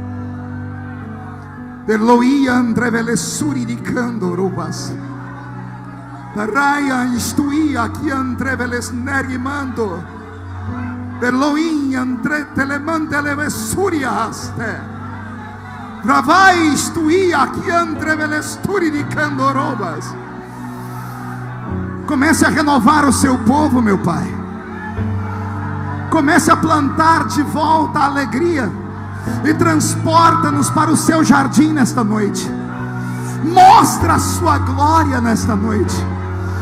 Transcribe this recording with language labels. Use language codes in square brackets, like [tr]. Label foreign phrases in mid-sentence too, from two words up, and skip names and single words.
[pt] Perloi andre suri di candorubas. Paraya istui aqui andre nerimando. Perloi andre telemande suria haste. Ravai istui aqui andre suri di candorubas. Comece a renovar o seu povo, meu Pai. Comece a plantar de volta a alegria e transporta-nos para o seu jardim nesta noite. Mostra a sua glória nesta noite.